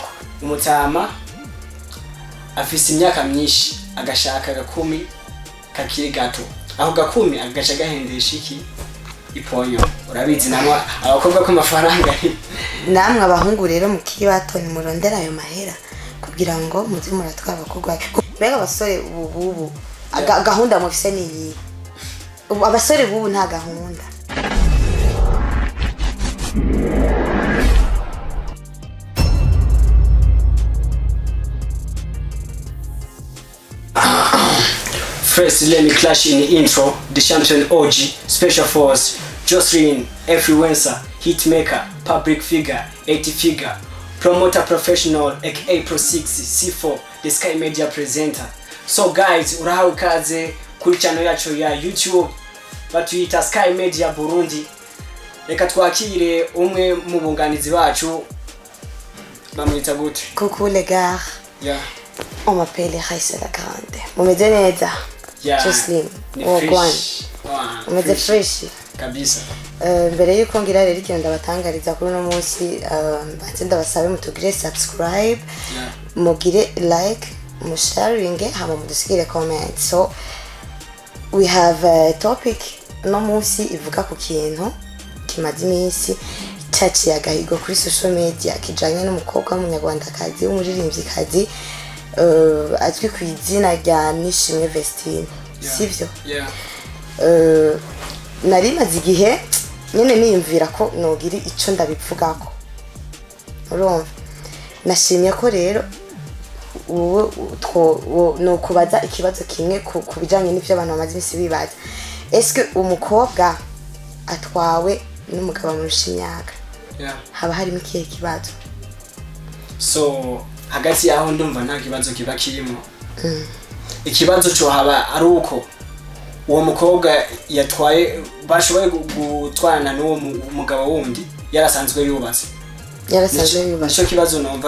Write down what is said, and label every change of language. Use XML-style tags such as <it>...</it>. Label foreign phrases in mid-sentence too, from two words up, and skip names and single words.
<rn>Umutama afise imyaka myinshi agashaka gakumi kakiri gato, aho gakumi agaca gahendesha iki iponyo. Urabizi namwe abakobwa ko amafaranga namwe abahungu rero mukiri bato ni murondera ayo mahera kugira ngo muze muratwara abakobwa. Mbega abasore ubu gahunda mufise ni iyi? Abasore bubu nta gahunda.</rn> <en>First, let me clash in the intro. The champion OG, special force, Jocelyn, influencer, hitmaker, public figure, 80 figure, promoter professional, aka Pro 6, C4, the Sky Media presenter. So guys,</en> <rn>urahawe kaze kuri channel yacu ya YouTube batuyita Sky Media Burundi. Reka twakire umwe mu bunganizi bacu bamwita gute?</rn> <fr>Coucou les gars. On m'appelle Raissa la Grande.</fr> <rn>Mumeze neza? Jocelyn. Mumeze fresh? Kabisa. Mbere yuko ngira rero ikintu ndabatangariza kuri no munsi banze ndabasabe mutugire subscribe, mugire like, musharinge hama mudusigire comment.</rn> <en>So we have a topic</en> <rn>no munsi ivuga ku kintu kimaze iminsi cyaciye agahigo kuri</rn> <en>social media</en> <rn>kijanye n'umukobwa w'umunyarwandakazi w'umuririmvyikazi azwi ku izina rya Nishimwe Vestine. Sivyo? Nari maze igihe nyene niyumvira ko nogira ico ndabivugako. Urumva? Nashimye ko rero no kubaza ikibazo kimwe ku bijanye n'ivyo abantu bamaze imisi bibaza.</rn> <fr>Est-ce que</fr> <rn>umukobwa atwawe n'umugabo amurusha imyaka haba harimo ikihe kibazo? So hagati yaho ndumva nta kibazo kiba kirimo. Ikibazo cyo haba ari uko uwo mukobwa yatwaye bashoboye gutwarana n'uwo mugabo wundi yarasanzwe yubatse. Nico kibazo numva.</rn>